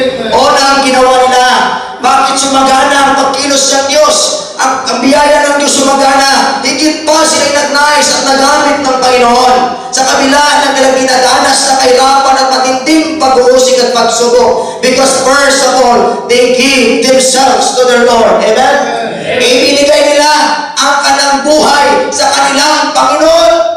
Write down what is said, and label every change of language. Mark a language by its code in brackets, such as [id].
[tl] Una ang ginawa nila. Bakit sumagana ang pagkilos ng Diyos? Ang biyaya ng Diyos sumagana. Higit pa sila'y nagnais at nagamit ng Panginoon sa kabila ng kanilang dinadanas na kahirapan at matinding pag-uusig at pagsubok. [en] Because first of all, they give themselves to their Lord. Amen? [tl] Ibinigay nila ang kanilang buhay sa kanilang Panginoon.